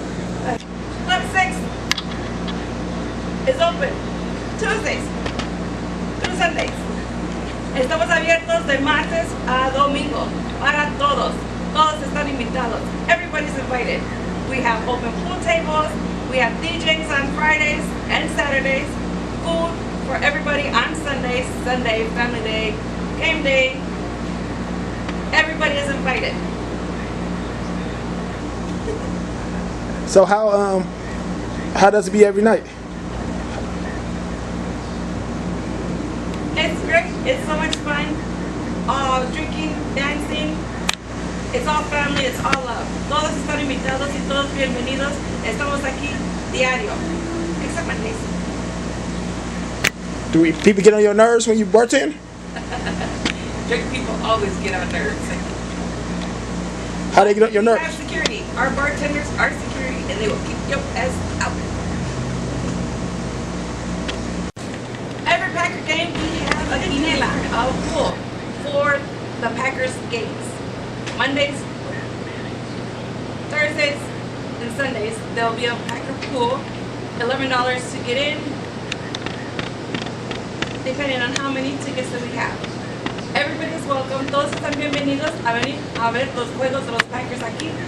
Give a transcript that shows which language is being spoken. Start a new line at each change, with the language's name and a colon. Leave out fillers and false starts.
English: Club 6 is open Tuesdays through Sundays.
Spanish: Estamos abiertos de martes a domingo para todos. Todos están invitados.
English: Everybody's invited. We have open pool tables. We have DJs on Fridays and Saturdays. Food for everybody on Sundays. Sunday, family day, game day. Everybody is invited. So how does it be every night? It's great. It's so much fun. Drinking, dancing. It's all family. It's all love.
Spanish: Todos están invitados y todos bienvenidos. Estamos aquí diario.
English: Except Mondays. Do people get on your nerves when you bartend? Drink people always get on nerves. How they get on your We nerves? have security. Our bartenders are security, and they will keep your ass out. Every Packer game, we have a quinela, a pool for the Packers games. Mondays, Thursdays, and Sundays, there will be a Packer pool. $11 to get in, depending on how many tickets that we have. Everybody is welcome.
Spanish: Todos están bienvenidos a venir a ver los juegos de los Packers aquí.